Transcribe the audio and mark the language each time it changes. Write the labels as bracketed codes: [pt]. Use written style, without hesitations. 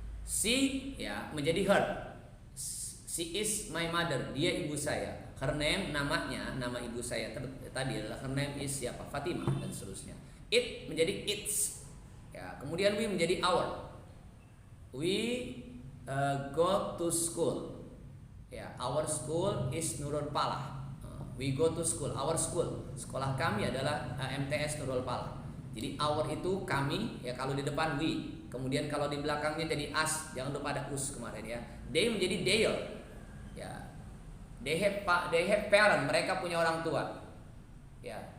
[en] She ya menjadi her. She is my mother. [id] Dia ibu saya. Her name, namanya, nama ibu saya tadi adalah her name is siapa? Fatimah dan seterusnya. It menjadi its. Ya, kemudian we menjadi our. [en] We go to school. Ya, our school is Nurul Falah. We go to school. Our school. [id] Sekolah kami adalah MTS Nurul Falah. Jadi our itu kami, ya kalau di depan we. Kemudian kalau di belakangnya jadi us. Jangan lupa ada us kemarin ya. They menjadi their. Ya. [en] They have parent. [id] Mereka punya orang tua. Ya.